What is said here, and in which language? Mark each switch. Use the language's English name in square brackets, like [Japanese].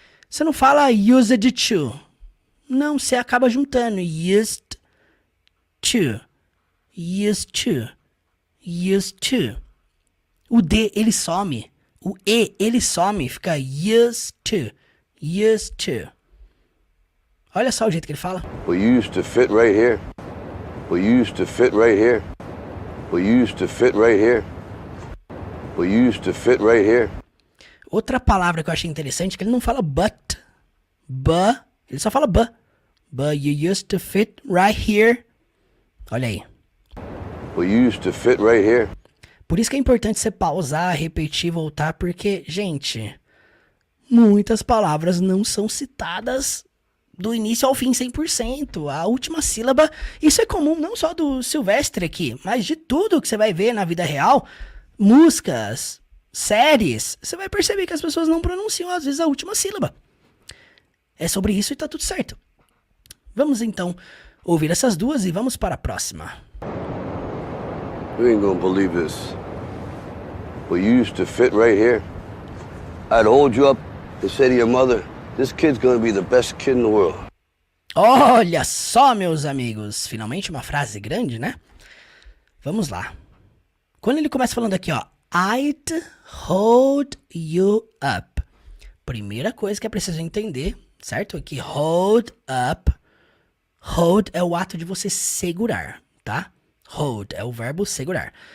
[Portuguese] Você não fala used to. Não, você acaba juntando. [English] Used to. Used to. Used to. [Portuguese] O D, ele some. O E, ele some. Fica used to. Used to. Olha só o jeito que ele fala. [English] We used to fit right here. We used to fit right here. We used to fit right here. We used to fit right here. [Portuguese] Outra palavra que eu achei interessante é que ele não fala but. Ele só fala but. [English] But you used to fit right here. [Portuguese] Olha aí. [English] We used to fit right here. [Portuguese] Por isso que é importante você pausar, repetir, voltar, porque, gente, muitas palavras não são citadas do início ao fim 100%. A última sílaba, isso é comum não só do Silvestre aqui, mas de tudo que você vai ver na vida real, músicas, séries, você vai perceber que as pessoas não pronunciam às vezes a última sílaba. É sobre isso e tá tudo certo. Vamos então ouvir essas duas e vamos para a próxima. [English] You ain't gonna believe this. We used to fit right here. I'd hold you up and say to your mother, this kid's gonna be the best kid in the world. [Portuguese] Olha só, meus amigos. Finalmente uma frase grande, né? Vamos lá. Quando ele começa falando aqui, ó. [English] I'd hold you up. [Portuguese] Primeira coisa que é preciso entender, certo? Aqui, hold up. Hold é o ato de você segurar, tá? Hold é o verbo segurar.